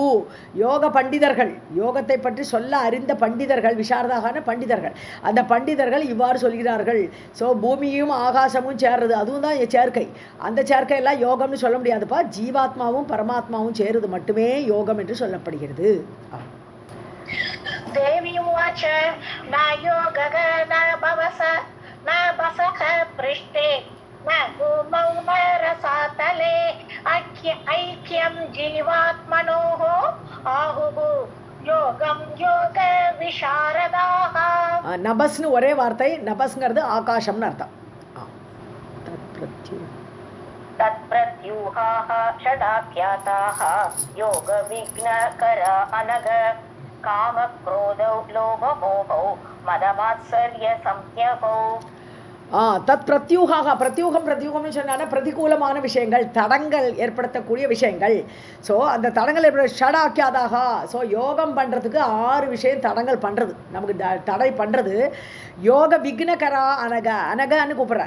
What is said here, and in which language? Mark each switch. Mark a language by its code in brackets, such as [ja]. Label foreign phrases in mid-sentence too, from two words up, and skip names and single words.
[ta] யோக பண்டிதர்கள், யோகத்தை பற்றி சொல்ல அறிந்த பண்டிதர்கள், விசாரதாகான பண்டிதர்கள், அந்த பண்டிதர்கள் இவ்வாறு சொல்கிறார்கள். ஸோ பூமியும் ஆகாசமும் சேர்றது, அதுவும் தான் சேர்க்கை. அந்த சேர்க்கையெல்லாம் யோகம்னு சொல்ல முடியாதுப்பா. ஜீவாத்மாவும் பரமாத்மாவும் சேருது மட்டுமே யோகம் என்று சொல்லப்படுகிறது. [sa] देवी उवाच न योगः न भवस न भसः पृष्ठे न भूमौ न रसातले ऐक्यं जीवात्मनोः आहुः योगं योग विशारदाः. [ta] நபஸ்னு ஒரே வார்த்தை. நபஸ்ங்கிறது ஆகாசம்னு அர்த்தம். [sa] तत्प्रत्यूहाः षडाख्याताः योग विघ्नकरा अनघ काम क्रोधौ लोभ मोहौ मदमात्सर्य संज्ञौ. तत् प्रत्यूहाः, [ta] பிரத்யூகம்னு சொன்னான்னா பிரதிகூலமான விஷயங்கள், தடங்கள் ஏற்படுத்தக்கூடிய விஷயங்கள். ஸோ அந்த தடங்கள் ஷடாக்கியாதாக. ஸோ யோகம் பண்ணுறதுக்கு 6 விஷயம் தடங்கள் பண்ணுறது, நமக்கு தடை பண்ணுறது. [sa] योग विघ्नकरा अनघ, [ta] அனகன்னு கூப்பிட்றாரு.